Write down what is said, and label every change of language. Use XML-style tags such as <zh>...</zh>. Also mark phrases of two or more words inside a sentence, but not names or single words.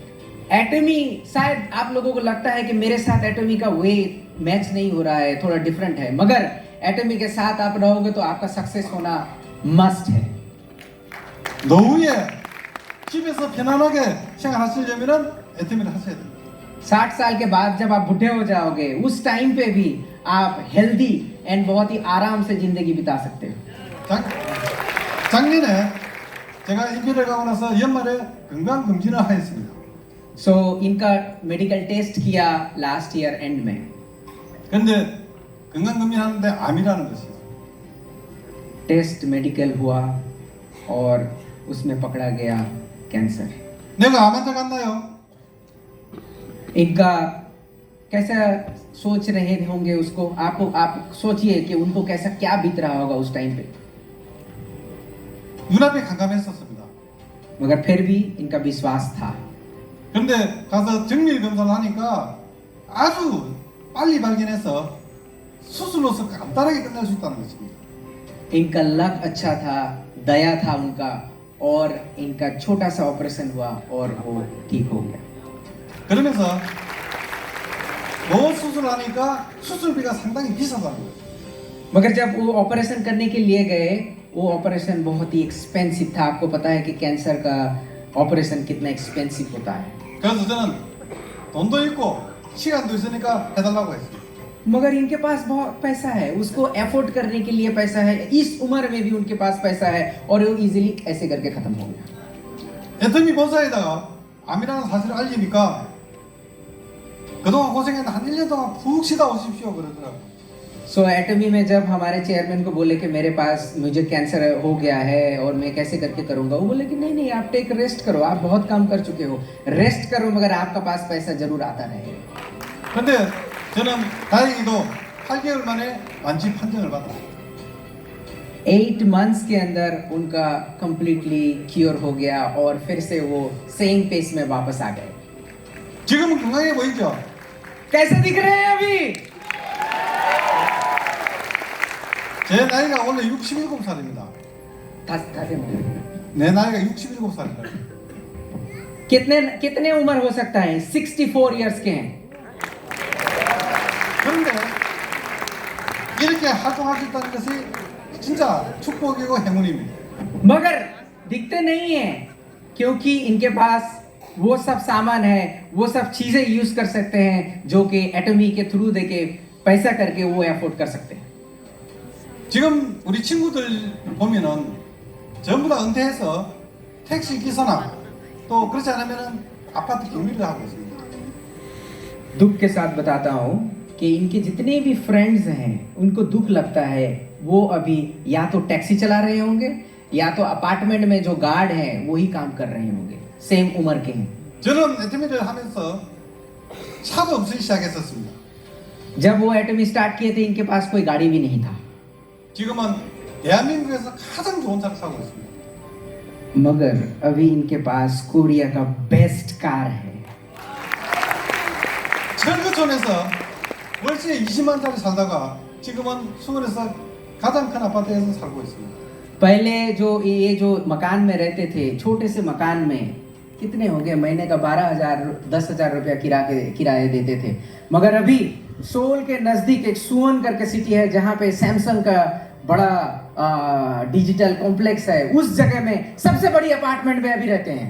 <hi>एटमी शायद आप लोगों को लगता है कि मेरे साथ एटमी का वे मैच नहीं हो रहा है, थोड़ा डिफरेंट है, मगर एटमी के साथ आप रहोगे तो आपका सक्सेस होना मस्ट है.</hi> <ko>노후에 집에서 편안하게 생활하시려면은 애터미를 하셔야 됩니다.</ko> <hi>60 साल के बाद जब आप बूढ़े हो जाओगे, उस टाइम पे भी आप</hi> <en>healthy and</en> <hi>बहुत ही आराम से जिंदगी बिता सकते हो.</hi> <ko>작년에 제가 인비를 가고 나서 연말에 건강검진을 하였습니다.</ko> <hi>सो इनका</hi> <en>medical test</en> <hi>किया</hi> <en>last year end</en> <hi>में.</hi> <ko>근데 건강검진 하는데 암이라는 것이 있어요.</ko> <en>test medical</en> <hi>हुआ और उसमें पकड़ा गया कैंसर.</hi> <ko>내가 암 환자 같나요?</ko> <hi>इनका कैसा सोच रहे होंगे उसको, आप सोचिए कि उनको कैसा क्या बीत रहा होगा उस टाइम पे.</hi> <ko>눈앞에 캄캄했었습니다.</ko> <hi>मगर फिर भी इनका विश्वास था.</hi> <ko>근데 가서 정밀 검사를 하니까 아주 빨리 발견해서 수술로서 간단하게 끝낼 수 있다는 것입니다.</ko> <hi>इनका लक अच्छा था, दया था उनका, और इनका छोटा सा ऑपरेशन हुआ और वो ठीक हो गया.</hi> <ko>그러면서 뭐 수술을 하니까 수술비가 상당히 비싸다는 거예요.</ko> <hi>मगर जब वो ऑपरेशन करने के लिए गए, वो ऑपरेशन बहुत ही एक्सपेंसिव था. आपको पता है कि कैंसर का ऑपरेशन कितना एक्सपेंसिव होता है.</hi> <ko>그래서 저는 돈도 있고 시간도 있으니까 해달라고 했어요.</ko> <hi>मगर इनके पास बहुत पैसा है, उसको एफोर्ड करने के लिए पैसा है, इस उम्र में भी उनके पास पैसा है, और वो इजीली ऐसे करके खत्म हो गया.</hi> <ko>애터미 본사에다가 암이라는 사실을 알리니까 그동안 고생했는데 한 1년 동안 푹 쉬다 오십시오 그러더라고요.</ko> <hi>सो एटमी में जब हमारे चेयरमैन को बोले कि मेरे पास मुझे कैंसर हो गया है और मैं कैसे करके करूंगा, वो बोले कि नहीं आप</hi> <en>take rest</en> <hi>करो, आप बहुत काम कर चुके हो, रेस्ट करो, मगर आपका पास पैसा जरूर आता रहेगा.</hi> <ko>근데 저는 다행히도 8개월 만에 완치 판정을 받았어요.</ko> <hi>8 months के अंदर उनका</hi> <en>completely cure</en> <hi>हो गया और फिर से वो</hi> <en>same pace</en> <hi>में वापस आ गए.</hi> <ko>지금은 건강해 보이죠?</ko> <hi>कैसे दिख रहे हैं अभी?</hi> <ko>제 나이가 원래 67살입니다. 내 나이가 67살이에요.</ko> <hi>कितने उम्र हो सकता है? 64 इयर्स के हैं.</hi> <ko>그런데 이렇게 활동할 수 있다는 것이 진짜 축복이고 행운입니다.</ko> <hi>मगर दिखते नहीं है, क्योंकि इनके पास वो सब सामान है, वो सब चीजें यूज कर सकते हैं जो कि एटमी के थ्रू देके पैसा करके वो अफोर्ड कर सकते हैं.</hi> <ko>지금 우리 친구들 보면은 전부 다 은퇴해서 택시 기사나 또 그렇지 않으면은 아파트 경비를 하고 있습니다.</ko> <hi>दुख के साथ बताता हूँ कि इनके जितने भी फ्रेंड्स हैं, उनको दुख लगता है, वो अभी या तो टैक्सी चला रहे होंगे या तो अपार्टमेंट में जो गार्ड हैं वही काम कर रहे होंगे, सेम उम्र के हैं.</hi> <ko>저는 애터미를 하면서 차도 없이 시작했었습니다.</ko> <hi>जब वो एटमी स्टार्ट किए थे, इनके पास कोई गाड़ी भी नहीं था.</hi> <ko>지금은 대한민국에서 가장 좋은 차를 타고 있습니다.</ko> <hi>मगर अभी इनके पास कोरिया का</hi> <en>best car</en> <hi>है.</hi> <ko>철거촌에서 월세에 20만짜리 살다가 지금은 수원에서 가장 큰 아파트에서 살고 있습니다.</ko> <hi>पहले जो ये जो मकान में रहते थे, छोटे से मकान में कितने हो गए, महीने का 12,000 10,000 रुपया किराए देते थे. मगर अभी सोल के नजदीक एक सुवन करके सिटी है जहाँ पे सैमसंग का बड़ा</hi> <en>digital complex</en> <hi>है, उस जगह में सबसे बड़ी अपार्टमेंट में अभी रहते हैं.</hi>